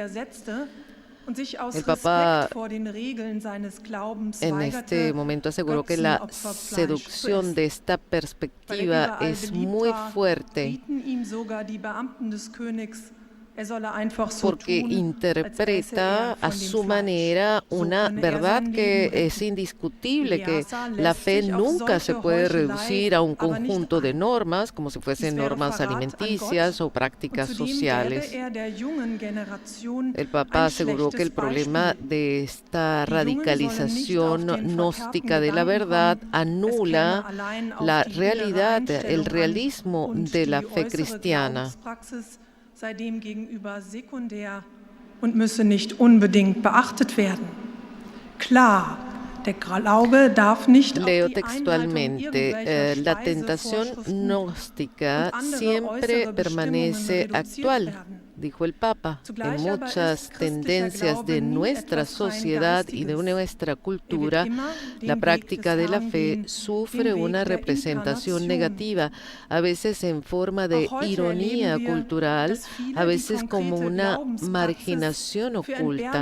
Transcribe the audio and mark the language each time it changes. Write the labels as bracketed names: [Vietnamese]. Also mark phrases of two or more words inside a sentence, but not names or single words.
[Spanish] El Papa en este momento aseguró que la seducción de esta perspectiva es muy fuerte porque interpreta a su manera una verdad que es indiscutible, que la fe nunca se puede reducir a un conjunto de normas, como si fuesen normas alimenticias o prácticas sociales. El Papa aseguró que el problema de esta radicalización gnóstica de la verdad anula la realidad, el realismo de la fe cristiana. [German] Sei demgegenüber sekundär und müsse nicht unbedingt beachtet werden. Klar, der Glaube darf nicht [Spanish] Leo textualmente, la tentación gnóstica siempre permanece actual, dijo el Papa. En muchas tendencias de nuestra sociedad y de nuestra cultura, la práctica de la fe sufre una representación negativa, a veces en forma de ironía cultural, a veces como una marginación oculta.